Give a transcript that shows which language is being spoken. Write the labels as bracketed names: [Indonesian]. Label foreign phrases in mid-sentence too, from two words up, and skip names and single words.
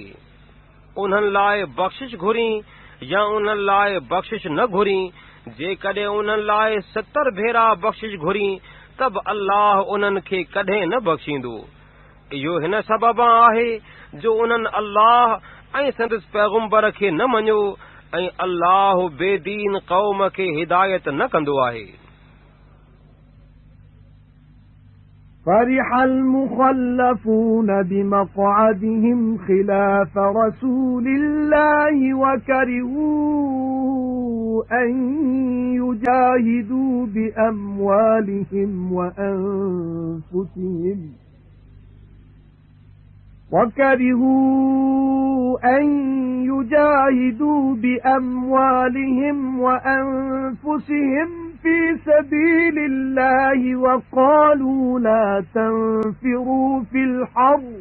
[Sindhi] उन्हनि लाइ बख़्शिश घुरी या उन्हनि लाइ बख़्शिश न घुरी जेकॾहिं उन्हनि लाइ 70 भेरा बख़्शिश घुरी त बि अल्लाह उन्हनि खे कॾहिं न बख़्शींदो। इहो हिन सबबु आहे जो उन्हनि अल्लाह ऐं संदसि पैगुंबर खे न मञियो ऐं अल्लाह बेदीन क़ौम खे हिदायत न कंदो आहे। [Arabic] فرح المخلفون بمقعدهم خلاف رسول الله وكرهوا أن يجاهدوا بأموالهم وأنفسهم في سبيل الله وقالوا لا تنفروا في الحر